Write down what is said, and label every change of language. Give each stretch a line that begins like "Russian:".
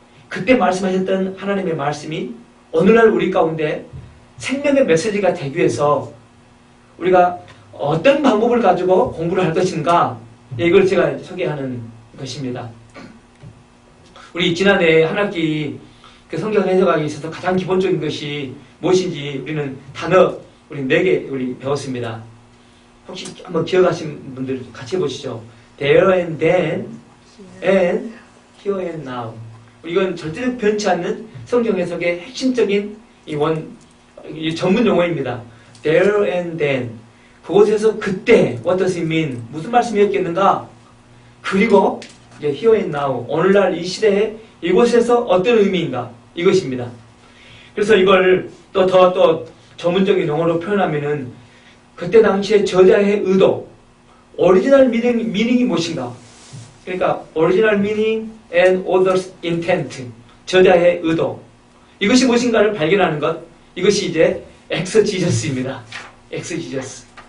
Korean: 그때 말씀하셨던 하나님의 말씀이 오늘날 우리 가운데 생명의 메시지가 되기 위해서 우리가 어떤 방법을 가지고 공부를 할 것인가, 이걸 제가 소개하는 것입니다. 우리 지난해 한 학기 그 성경 해석하기 있어서 가장 기본적인 것이 무엇인지 우리는 단어 우리 4개 우리 배웠습니다. 혹시 한번 기억하신 분들 같이 해보시죠.
English: There and then and here and now.
Korean: 이건 절대로 변치 않는 성경 해석의 핵심적인 이 전문 용어입니다.
English: There and then.
Korean: 그곳에서 그때
English: what does it mean?
Korean: 무슨 말씀이었겠는가? 그리고 이제
English: here and now.
Korean: 오늘날 이 시대에 이곳에서 어떤 의미인가? 이것입니다. 그래서 이걸 더 전문적인 용어로 표현하면은 그때 당시에 저자의 의도, 오리지널 미닝이 무엇인가? 그러니까
English: original meaning and author's intent,
Korean: 저자의 의도, 이것이 무엇인가를 발견하는 것, 이것이 이제 엑서지저스입니다. 엑서지저스.